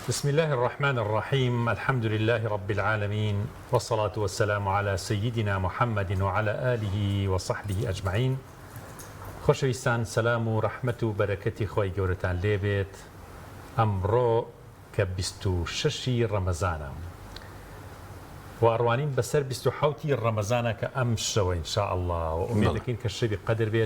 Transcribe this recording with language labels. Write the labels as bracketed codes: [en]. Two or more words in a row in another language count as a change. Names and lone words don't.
[ar] الله الرحمن الرحيم. الحمد لله رب العالمين، والصلاة والسلام على سيدنا محمد وعلى آله وصحبه أجمعين. [ckb] خۆشەویستان، سەلام و ڕەحمەت و بەرەکەتی خۆی گەورەتان لێبێت. ئەمڕۆ کە 26 ڕەمەزانە و ئەڕوانین بەسەر 27 ڕەمەزانە کە ئەم شەوە [ar] ئینشاء الله [ckb] و ئومێد دەکەین کە شەوی قەدر بێت.